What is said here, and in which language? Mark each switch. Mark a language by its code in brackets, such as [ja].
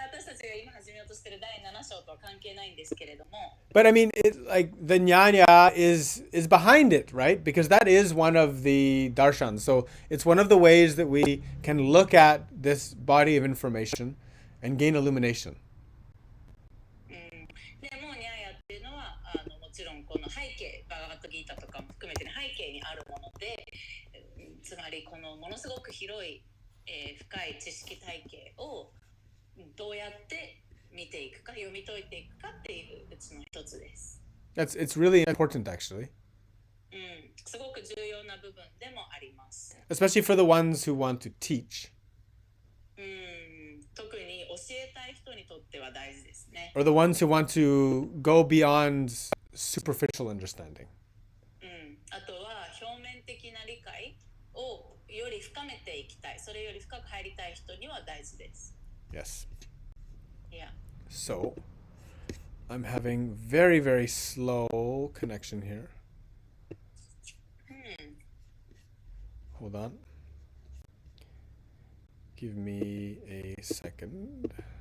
[ja] 関係ないんですけれども。 [en] But I mean, like the jnana is behind it, right? Because that is one of the darshans. So it's one of the ways that we can look at this body of information and gain illumination. [ja] でもニャーヤっていうのはもちろんこの背景、バガバッドギータとかも含めて、ね、背景にあるもので、つまりこのものすごく広い、深い知識体系をどうやって見ていくか、読み解いていくかっていううちの一つです。 [en] It's really important, actually. [ja] すごく重要な部分でもあります。 [en] Especially for the ones who want to teach. [ja] 特に教えたい人にとっては大事ですね。 [en] Or the ones who want to go beyond superficial understanding. [ja] あとは表面的な理解をより深めていきたい、それより深く入りたい人には大事です。 [en] Yes. Yeah. So, I'm having very, very slow connection here. Hold on. Give me a second.